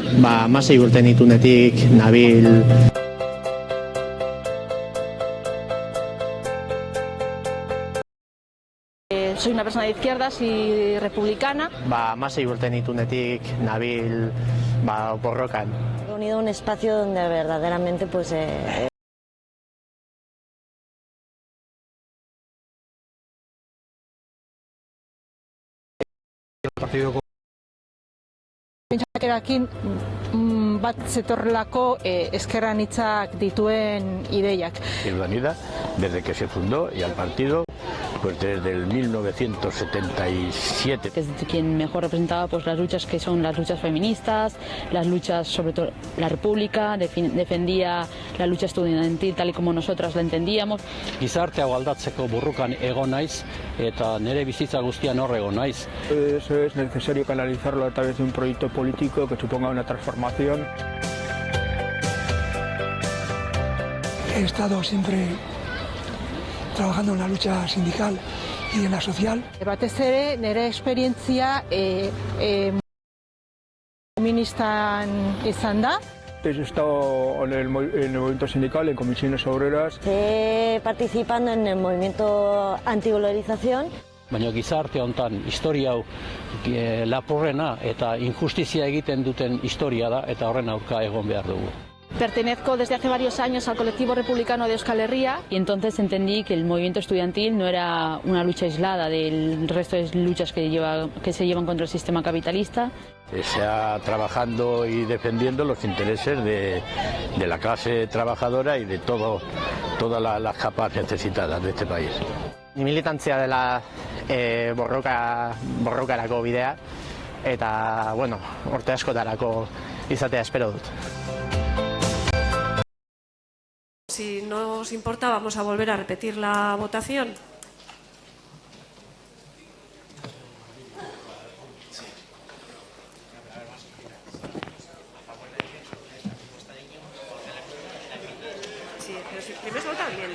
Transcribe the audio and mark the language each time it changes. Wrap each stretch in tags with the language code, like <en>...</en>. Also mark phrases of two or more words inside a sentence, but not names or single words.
<eu>Hamasei urte nitunetik nabil.</eu> <es>Soy una persona de izquierdas y republicana.</es> <eu>Hamasei urte nitunetik nabil borrokan.</eu> <es>He unido un espacio donde verdaderamente pues el partido</es> <eu>Pentsakerakin bat zetorrelako ezker anitzak dituen ideiak.</eu> <es>Izquierda Unida, desde que se fundó, y al partido pues desde el 1977. Es quien mejor representaba pues las luchas que son las luchas feministas, las luchas sobre todo la República, defendía la lucha estudiantil tal y como nosotras la entendíamos.</es> <eu>Gizartea aldatzeko borrokan egon naiz eta nire bizitza guztian hor egon naiz.</eu> <es>Eso es necesario canalizarlo a través de un proyecto político que suponga una transformación. He estado siempre trabajando en la lucha sindical y en la social.</es> <eu>Batez ere, nire esperientzia feministan izan da.</eu> <es>He estado en el movimiento sindical, en comisiones obreras. Estoy participando en el movimiento antiglobalización.</es> <eu>Baina gizarte hontan historia hau lapurrena eta injustizia egiten duten historia da eta horren aurka egon behar dugu.</eu> <es>Pertenezco desde hace varios años al colectivo republicano de Euskal Herria y entonces entendí que el movimiento estudiantil no era una lucha aislada del resto de luchas que se llevan contra el sistema capitalista. Sea trabajando y defendiendo los intereses de la clase trabajadora y de todas las capas necesitadas de este país.</es> <eu>Militantzia dela borrokarako bidea eta bueno, urte askotarako izatea espero dut.</eu> <es>Si no os importa, vamos a volver a repetir la votación. Sí, pero si primero se vota bien.</es>